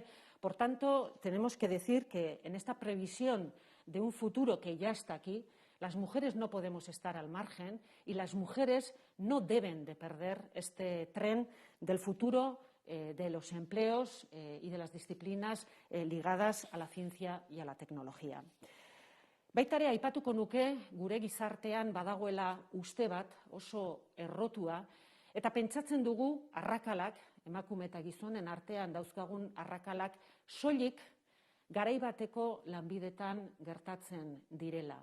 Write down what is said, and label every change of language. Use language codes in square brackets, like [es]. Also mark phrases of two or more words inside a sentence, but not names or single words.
[es] Por tanto, tenemos que decir que en esta previsión de un futuro que ya está aquí, las mujeres no podemos estar al margen y las mujeres no deben de perder este tren del futuro de los empleos y de las disciplinas ligadas a la ciencia y a la tecnología. [eu] Baita ere aipatuko nuke gure gizartean badagoela uste bat oso errotua eta pentsatzen dugu arrakalak, emakume eta gizonen artean dauzkagun arrakalak soilik garai bateko lanbidetan gertatzen direla.